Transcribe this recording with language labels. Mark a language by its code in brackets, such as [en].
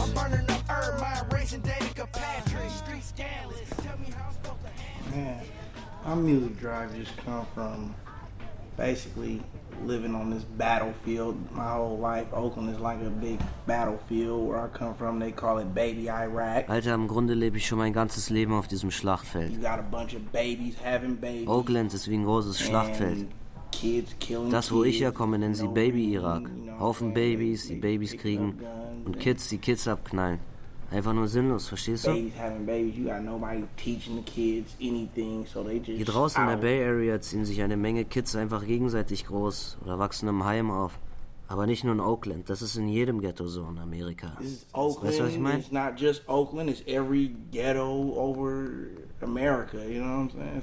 [en] I'm burning up herb, my racing Danica Patrick. Street scandalous. Tell me how I'm supposed to handle. Man, my music drive just come from basically living on this battlefield my whole life. Oakland is like a big battlefield. Where I come from, they call it Baby Iraq. [de] Alter, im Grunde lebe ich schon mein ganzes Leben auf diesem Schlachtfeld. [en] You got a bunch of babies having babies. [de] Oakland ist wie ein großes Schlachtfeld. [en] Kids killing [de] das, wo ich herkomme, nennen sie Baby Irak. Haufen Babys, die Babys kriegen und Kids, die Kids abknallen. Einfach nur sinnlos, verstehst du? Hier draußen in der Bay Area ziehen sich eine Menge Kids einfach gegenseitig groß oder wachsen im Heim auf. Aber nicht nur in Oakland, das ist in jedem Ghetto so in Amerika. Weißt du, was ich meine? [en] It's not just Oakland, it's every ghetto over America, you know what I'm saying?